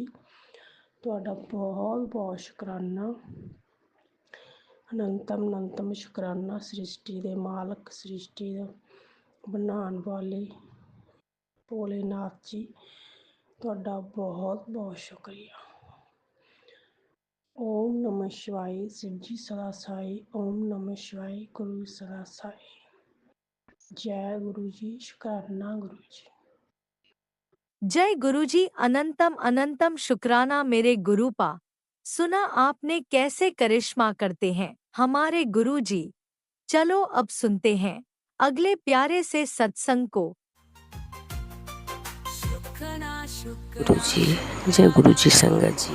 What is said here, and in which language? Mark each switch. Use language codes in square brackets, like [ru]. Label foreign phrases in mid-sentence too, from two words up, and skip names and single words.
[pa] ਤੁਹਾਡਾ ਬਹੁਤ ਬਹੁਤ ਸ਼ੁਕਰਾਨਾ, ਅਨੰਤਮ ਅਨੰਤਮ ਸ਼ੁਕਰਾਨਾ। ਸ੍ਰਿਸ਼ਟੀ ਦੇ ਮਾਲਕ, ਸ੍ਰਿਸ਼ਟੀ ਦਾ ਬਣਾਉਣ ਵਾਲੇ ਭੋਲੇਨਾਥ ਜੀ, ਤੁਹਾਡਾ ਬਹੁਤ ਬਹੁਤ ਸ਼ੁਕਰੀਆ। [sa] ओम नमः शिवाय, [hi] शिव जी सदा साई। [sa] ओम नमः शिवाय, [hi] गुरु सदा साई। जय गुरु जी, शुक्राना गुरु जी। जय गुरुजी, अनंतम अनंतम शुक्राना मेरे गुरुपा। सुना आपने कैसे करिश्मा करते हैं हमारे गुरुजी। चलो अब सुनते हैं अगले प्यारे से सत्संग को। गुरु जी, जय गुरु जी संगत जी।